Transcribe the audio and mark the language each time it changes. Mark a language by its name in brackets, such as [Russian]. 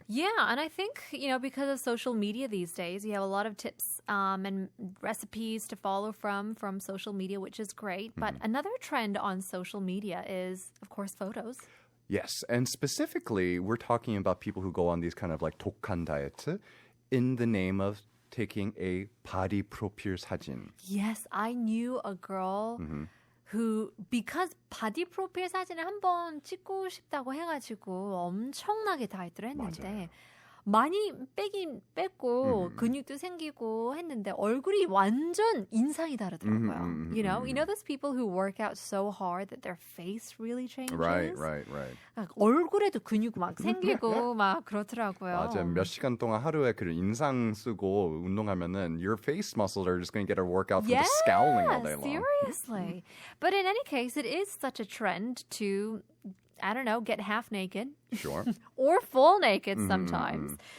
[English] Yeah, and I think, because of social media these days, you have a lot of tips and recipes to follow from social media, which is great. But another trend on social media is, of course, photos. Yes, and specifically, we're talking about people who go on these kind of like [Korean] 독한 다이어트 [English] in the name of taking a body profile 사진. Yes, I knew a girl who, because [Korean] 바디 프로필 사진을 한번 찍고 싶다고 해가지고 엄청나게 다이어트를 했는데 맞아요. 많이 빼긴 뺐고 근육도 생기고 했는데 얼굴이 완전 인상이 다르더라고요. [English] You know those people who work out so hard that their face really changes? Right. [Korean] 얼굴에도 근육 막 생기고 막 그렇더라고요. 맞아. 몇 시간 동안 하루에 그 인상 쓰고 운동하면은 [English] your face muscles are just going to get a workout from just scowling all day long. Seriously. But in any case, it is such a trend to, I don't know, get half naked. Sure. Or full naked sometimes.